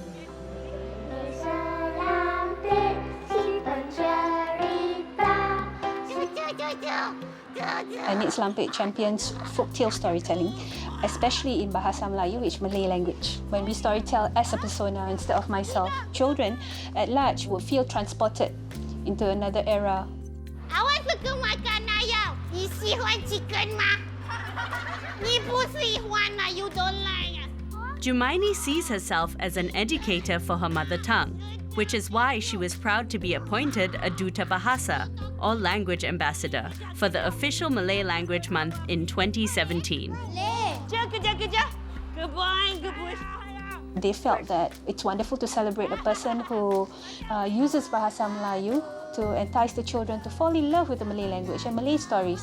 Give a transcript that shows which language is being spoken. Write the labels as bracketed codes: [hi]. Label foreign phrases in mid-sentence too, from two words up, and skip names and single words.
[en] Nek Selampit champions folktale storytelling, especially in [ms] Bahasa Melayu, [en] which Malay language. When we storytell as a persona instead of myself, children at large would feel transported into another era. [ms] Awak suka makan ayam? [zh] You 喜欢 chicken 吗？你不喜欢啊 [en] you don't like [zh] 啊 [en] Jumaini sees herself as an educator for her mother tongue, which is why she was proud to be appointed a [ms] Duta Bahasa, [en] or language ambassador, for the official Malay Language Month in 2017. They felt that it's wonderful to celebrate a person who uses [ms] Bahasa Melayu [en] to entice the children to fall in love with the Malay language and Malay stories.